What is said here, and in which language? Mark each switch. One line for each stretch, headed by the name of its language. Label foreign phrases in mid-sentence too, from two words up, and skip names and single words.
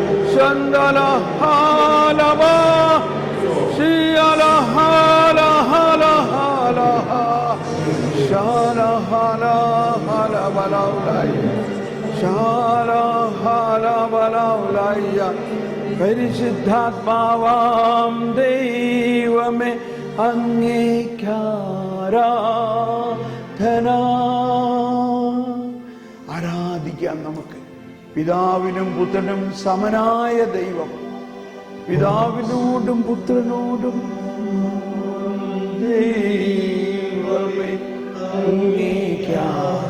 Malayalam: Shandala halava, Shiala hala hala hala, Shala hala hala balaulaya, Shala hala balaulaya, പരിശുദ്ധാത്മാവാം ദൈവമേ അങ്ങേക്കാരാധന. ആരാധിക്കാം നമുക്ക്. പിതാവിനും പുത്രനും സമനായ ദൈവം, പിതാവിനോടും പുത്രനോടും ദൈവമേ അങ്ങേക്കാരാധന.